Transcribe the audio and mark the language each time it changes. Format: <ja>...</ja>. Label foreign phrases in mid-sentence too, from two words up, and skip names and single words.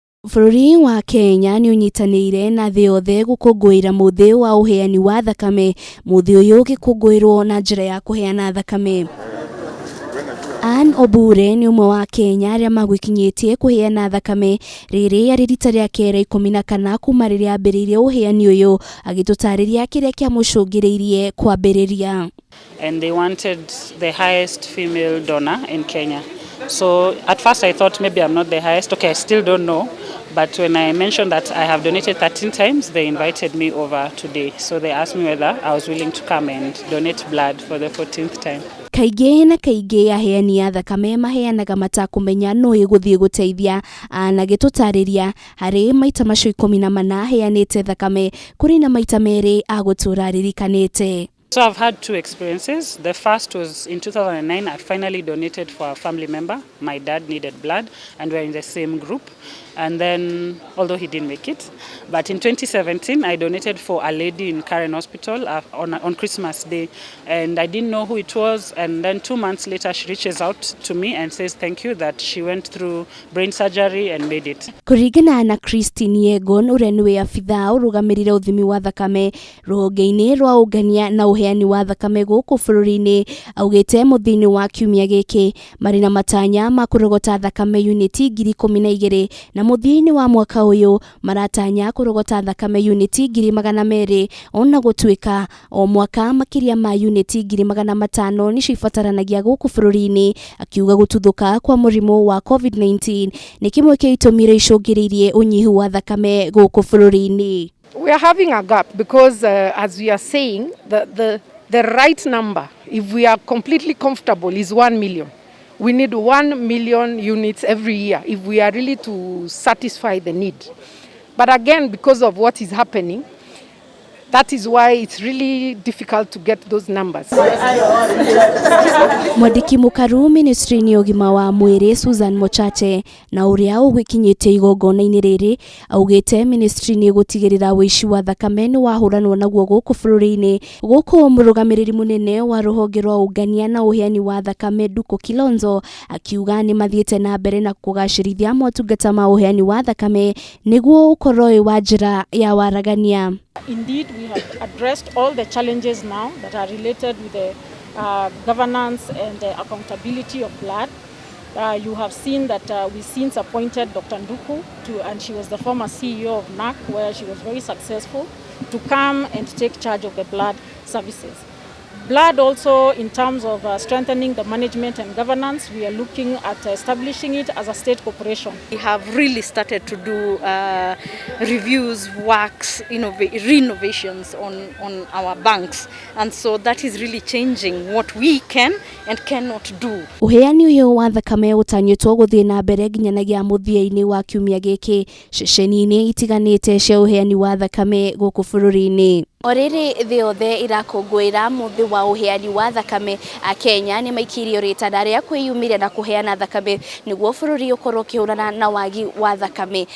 <ki>Bũrũri wa Kenya nĩ ũnyitanĩire na thĩ yothe gũkũngũĩra mũthĩ wa ũheani wa thakame, mũthĩ ũyũ ũgĩkũngũĩrwo na njĩra ya kũheana thakame. Anne Obure nĩ ũmwe wa Kenya arĩa magwĩkinyĩtie kũheana thakame, rĩrĩ arĩ rita rĩake rĩa 14 kuma rĩrĩa ambĩrĩirie ũheani ũyũ, agĩtũtarĩria kĩrĩa kĩamũcũngĩrĩirie kwambĩrĩria.</ki> <en>And they wanted the highest female donor in Kenya. So at first I thought maybe I'm not the highest. Okay, I still don't know. But when I mentioned that I have donated 13 times, they invited me over today. So they asked me whether I was willing to come and donate blood for the 14th time.</en> <ki>Kaingĩ na kaingĩ aheani a thakame maheanaga matakũmenya no ĩgũthiĩ gũteithia, na gĩtũtarĩria harĩ maita macio 14 aheanĩte thakame, kũrĩ na maita merĩ agũtũra aririkanĩte.</ki> <en>So I've had two experiences. The first was in 2009. I finally donated for a family member. My dad needed blood and we're in the same group. And then, although he didn't make it, but in 2017, I donated for a lady in Karen Hospital on Christmas Day. And I didn't know who it was. And then 2 months later, she reaches out to me and says thank you that she went through brain surgery and made it.</en> <ki>Kũringana na Christine Yegon, ũrĩa nĩwe abithaa ũrũgamĩrĩre ũthimi wa thakame rũhonge-inĩ rwa ũngania na ũheani wa thakame gũkũ bũrũri-inĩ, augĩte mũthia-inĩ wa kiumia gĩkĩ marĩ na matanya ma kũrogota thakame uniti 12,000 na mũthia-inĩ wa mwaka ũyũ maratanya kũrogota thakame uniti 200,000, ona gũtuĩka o mwaka makĩria ma uniti 500,000 nĩcio ibataranagia gũkũ bũrũri-inĩ, akiuga gũtuthũka kwa mũrimũ wa COVID-19 nĩ kĩmwe kĩa itũmi iria icũngĩrĩirie ũnyihu wa thakame gũkũ bũrũri-inĩ.</ki> <en>We are having a gap because as we are saying, the right number, if we are completely comfortable, is 1 million. We need 1 million units every year if we are really to satisfy the need. But again, because of what is happening, that is why it's really difficult to get those numbers.</en> <ki>Mwandĩki mũkaru ministry-inĩ ũgima wa mwĩrĩ Susan Mochache na ũrĩa ũgĩkinyĩte igongona-inĩ rĩrĩ, augĩte ministry nĩ gũtigĩrĩra ũici wa thakame nĩ wahũranwo naguo gũkũ bũrũri-inĩ. Gũkũ mũrũgamĩrĩri mũnene wa rũhonge rwa ũngania na ũheani wa thakame Duko Kilonzo akiuga nĩ mathiĩte na mbere na kũgacĩrithia motungata ma ũheani wa thakame nĩguo ũkorwo wĩ wa njĩra ya waragania.</ki> <en>Indeed, we have addressed all the challenges now that are related with the governance and the accountability of blood. You have seen that we since appointed Dr. Nduku and she was the former CEO of NAC, where she was very successful, to come and take charge of the blood services. Blood also, in terms of strengthening the management and governance, we are looking at establishing it as a state corporation. We have really started to do reviews, works, renovations on our banks. And so that is really changing what we can and cannot do.</en> <ki>Ũheani ũyũ wa thakame ũtanyĩtwo gũthiĩ na mbere nginyanagia mũthia-inĩ wa kiumia gĩkĩ ceceni-inĩ itiganĩte cia ũheani wa thakame gũkũ bũrũri-inĩ. O rĩrĩ thĩ yothe irakũngũĩra mũthĩ wa ũheani wa thakame, a Kenya nĩ maikirio rĩtana rĩa kwĩyumĩria na kũheana thakame nĩguo bũrũri ũkorwo ũkĩhũrana na wagi wa thakame.</ki>